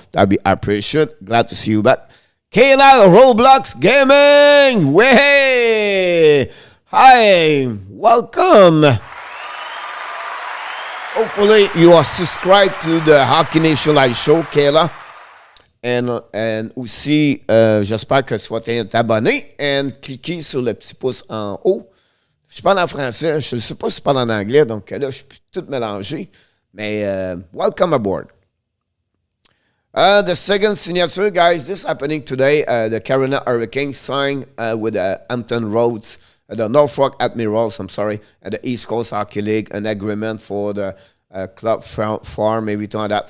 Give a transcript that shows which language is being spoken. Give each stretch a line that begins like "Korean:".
English: That'd be appreciated. Glad to see you back. Kayla Roblox Gaming. Way. Hi. Welcome. Hopefully, you are subscribed to the Hockey Nation Live Show, Kayla.
French: And aussi, j'espère que tu vas t'abonner et cliquer sur le petit pouce en haut. Je parle en français, je ne sais pas si je parle en anglais, donc là, je suis tout mélangé.
English: Mais welcome aboard. The second signature, guys, this happening today. The Carolina Hurricanes signed with the Hampton Roads, the Norfolk Admirals, the East Coast Hockey League, an agreement for the club farm, everything like that.